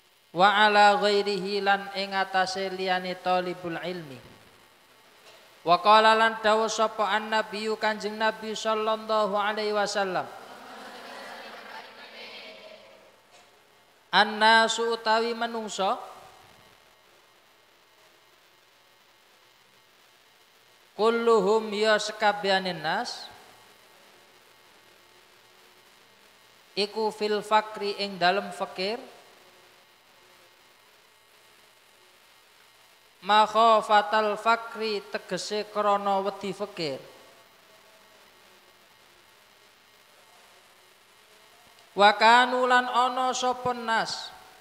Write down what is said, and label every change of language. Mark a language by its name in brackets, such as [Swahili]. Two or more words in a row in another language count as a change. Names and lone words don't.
[Arabic] وعلى غيره [Javanese] lan ing atase liyane [Arabic] طالب العلم. وقال [Javanese] lan dawuh sapa [Arabic] annabiyyu [Javanese] Kanjeng Nabi [Arabic] صلى الله عليه وسلم, [Javanese] annasu utawi menungso kulluhum ya sekabianin nas iku [Arabic] في الفقر [Javanese] ing dalem fakir [Arabic] مخافة الفقر [Javanese] tegese krana wedi fakir [Arabic] وكانوا [Javanese] lan ana sapa nas